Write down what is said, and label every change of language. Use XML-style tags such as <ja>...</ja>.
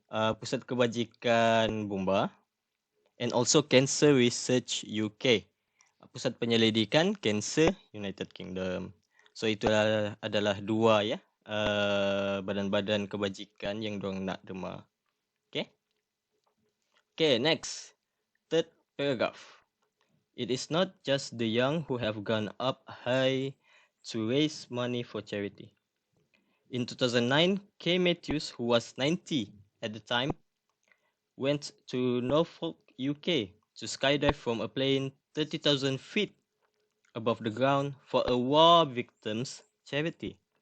<ms>Pusat Kebajikan Bomba.</ms> <en>And also</en> <ms>Cancer Research UK. Pusat Penyelidikan Kanser United Kingdom. So itu adalah dua ya badan-badan kebajikan yang diorang nak derma.</ms> <en>Okay. Okay, next. Third paragraph. It is not just the young who have gone up high to raise money for charity. In 2009, Kay Matthews, who was 90 at the time, went to Norfolk, UK to skydive from a plane 30,000 feet above the ground for a war victims charity.</en>